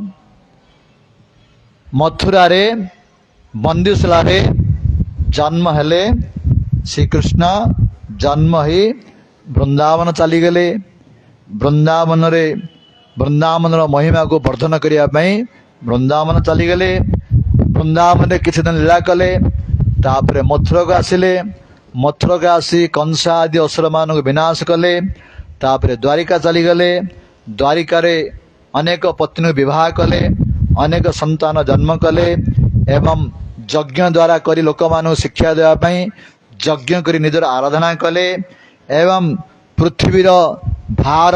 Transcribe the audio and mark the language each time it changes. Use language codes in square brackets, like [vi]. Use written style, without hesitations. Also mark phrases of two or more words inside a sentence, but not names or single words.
[or] ମଥୁରାରେ ବନ୍ଦିଶାଳାରେ ଜନ୍ମ ହେଲେ ଶ୍ରୀକୃଷ୍ଣ। ଜନ୍ମ ହେଇ ବୃନ୍ଦାବନ ଚାଲିଗଲେ। ବୃନ୍ଦାବନର ମହିମାକୁ ବର୍ଦ୍ଧନ କରିବା ପାଇଁ ବୃନ୍ଦାବନ ଚାଲିଗଲେ। ବୃନ୍ଦାବନରେ କିଛି ଦିନ ଲୀଳା କଲେ। ତାପରେ ମଥୁରା କୁ ଆସିଲେ ମଥୁରା କୁ ଆସି କଂସ ଆଦି ଅସୁର ମାନ ବିନାଶ କଲେ ତାପରେ ଦ୍ୱାରିକା ଚାଲିଗଲେ ଦ୍ୱାରିକା ଅନେକ ପତ୍ନୀ ବିବାହ କଲେ ଅନେକ ସନ୍ତାନ ଜନ୍ମ କଲେ ଏବଂ ଯଜ୍ଞ ଦ୍ୱାରା କରି ଲୋକ ମାନ ଶିକ୍ଷା ଦେଇ ଯଜ୍ଞ କରି ନିଜର ଆରାଧନା କଲେ ଏବଂ ପୃଥିବୀର ଭାର